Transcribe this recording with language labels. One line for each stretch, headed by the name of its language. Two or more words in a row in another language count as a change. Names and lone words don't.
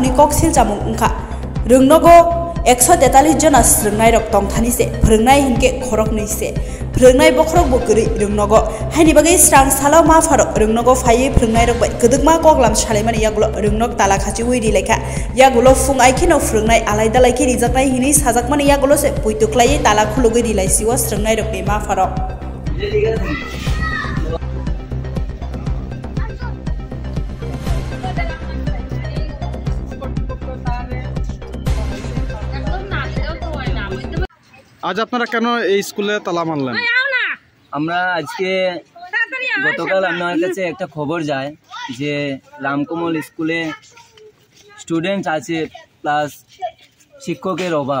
Kok Borok: ni Koksil Jamung Ungkha Rungnogo 143 jona Srungnai Rok Tongthani se Frungnai Hinke Khorok ni se Frungnai Bokrok Bokuri Rungnogo Haini bagai Srang Salo Ma Farok Rungnogo Phai Frungnai Rok bai Kedukma Koklam Shalemani Yagulo Rungnok Tala Khachiui di Laikha Yagulo Fung Aikino Frungnai Alai Dalai Ki Rijaknai Hini Sajakmani Yagulo se Puituklai Tala Khulugi di Lai Siwa Srungnai Rok ni Ma Farok
Bangla: आज আপনারা কেন এই স্কুলে তালা মারলেন? আমরা আজকে গতকাল আমার কাছে একটা খবর যায় যে রামকমল স্কুলে স্টুডেন্ট আছে প্লাস শিক্ষকের অভাব।